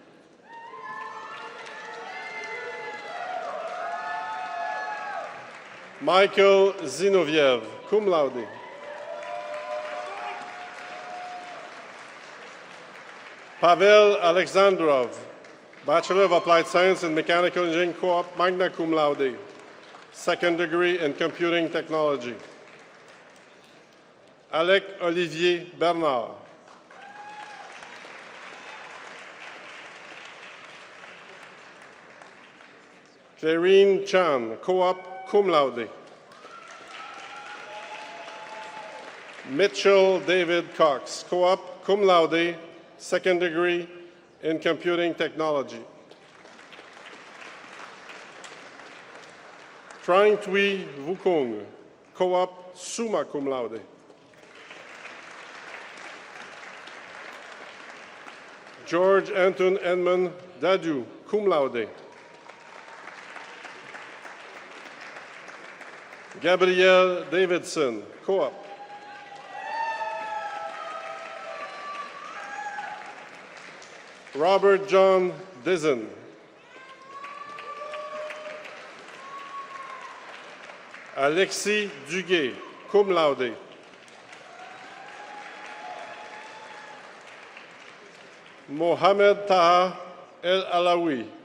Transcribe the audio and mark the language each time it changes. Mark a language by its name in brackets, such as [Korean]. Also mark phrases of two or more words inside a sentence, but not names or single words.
[English] Michael Zinoviev, cum laude. Pavel Alexandrov, Bachelor of Applied Science in Mechanical Engineering Co-op, magna cum laude, second degree in Computing Technology. Alec Olivier Bernard. Clarine Chan, co-op, cum laude. Mitchell David Cox, co-op, cum laude, second degree in Computing Technology. Trang Thuy Vukung, co-op, summa cum laude. George Anton Edmund Dadu, cum laude. Gabrielle Davidson, co-op. Robert John Dizzen. Alexis Duguay, cum laude. Mohamed Taha El Alawi.